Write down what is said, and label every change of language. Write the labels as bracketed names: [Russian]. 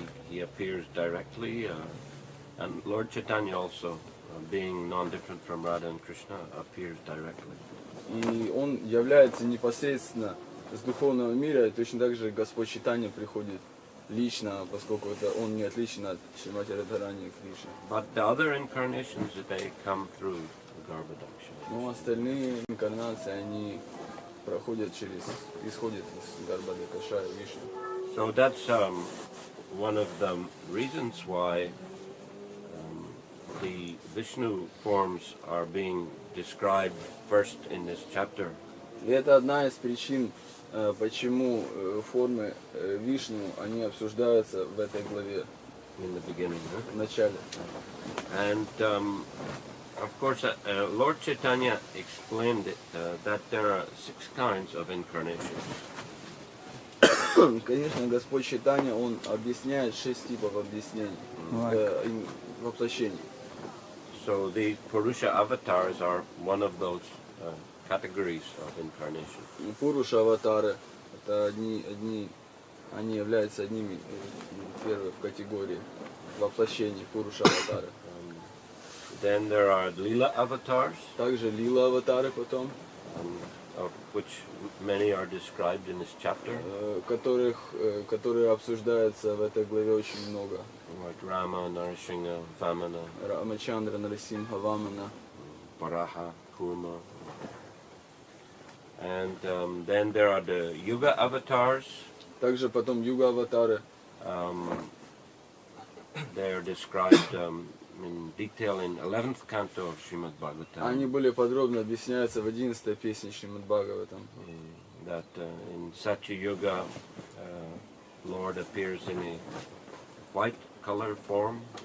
[English] He appears directly, and Lord Chaitanya also, being non-different from Radha and Krishna, appears directly. [Russian] И он является непосредственно с духовного мира, и точно так же Господь Чайтанья приходит лично, поскольку это он не отличен от Шримати Радхарани и Кришны. [English] But the other incarnations, they come through Garbhodakshai. [Russian] Но остальные инкарнации, они исходят из Гарбхадакашая Вишну. [English] So that's one of the reasons why the Vishnu forms are being described first in this chapter. [Russian] И это одна из причин, почему формы Вишну, они обсуждаются в этой главе. [English] In the beginning, [Russian] В начале. [English] And of course, Lord Chaitanya explained that there are 6 kinds of incarnations. [Russian] Конечно, Господь Чайтанья, он объясняет 6 типов объяснений, воплощений. [English] So the Purusha avatars are one of those categories of incarnation. [Russian] Пуруша аватары, это они являются одними первых в категории воплощений Пуруша аватары. [English] Then there are Lila avatars, [Russian] Также лила аватары потом, [English] of which many are described in this chapter, [Russian] которые обсуждаются в этой главе очень много. [English] like Rama, Narasingha, Vamana, [Russian] Рамачандра, Нарасимха, Вамана. [English] Varaha, Kurma. And then there are the Yuga avatars. [Russian] Также потом юга аватары. [English] They are described in detail in 11th canto of Srimad Bhagavatam. [Russian] Они более подробно объясняются в 11-й песне Шримад Бхагаватам. [English] That in Satya Yuga, Lord appears in a white color form.